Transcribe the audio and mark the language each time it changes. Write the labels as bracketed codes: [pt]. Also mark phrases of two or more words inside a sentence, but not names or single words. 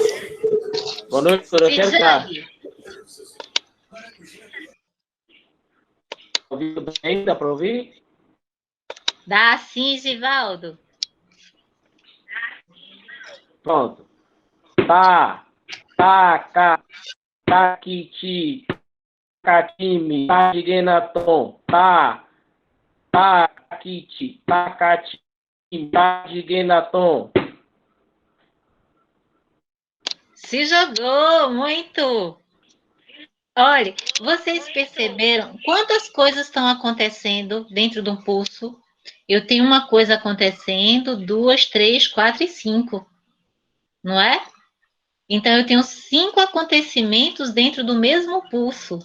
[pt] Boa noite, professor. Eu quero estar. Ouvindo bem? Dá para ouvir? Dá sim, Givaldo. Pronto. Tá, taca, taquiti, tacatime, tadignaton. Tá, taquiti, tacatime, tadignaton. Se jogou, muito. Olha, vocês perceberam quantas coisas estão acontecendo dentro de um pulso? Eu tenho uma coisa acontecendo, 2, 3, 4 e 5, não é? Então, eu tenho 5 acontecimentos dentro do mesmo pulso.